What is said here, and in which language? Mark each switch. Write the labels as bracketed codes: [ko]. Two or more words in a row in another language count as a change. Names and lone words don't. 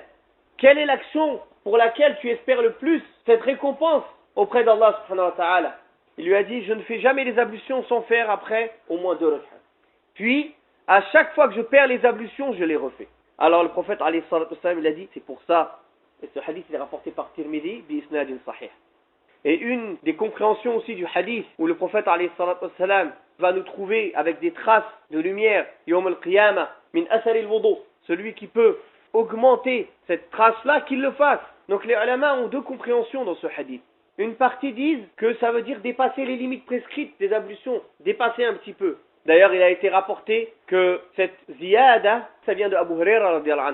[fr] Quelle est l'action pour laquelle tu espères le plus cette récompense auprès d'Allah [ar] سبحانه وتعالى? [fr] Il lui a dit, je ne fais jamais les ablutions sans faire après au moins 2 rak'at. Puis, à chaque fois que je perds les ablutions, je les refais. Alors le prophète [ar] عليه الصلاة والسلام, [fr] il a dit, c'est pour ça, et ce hadith il est rapporté par Tirmidhi, [ar] بإسناد صحيح. [fr] Et une des compréhensions aussi du hadith, où le prophète [ar] عليه الصلاة والسلام [fr] va nous trouver avec des traces de lumière, [ar] يوم القيامة، من آثار الوضوء, [fr] celui qui peut augmenter cette trace-là, qu'il le fasse. Donc les ulama ont 2 compréhensions dans ce hadith. Une partie disent que ça veut dire dépasser les limites prescrites des ablutions, dépasser un petit peu. D'ailleurs, il a été rapporté que cette ziyada, ça vient de Abu Huraira [ar] رضي الله عنه.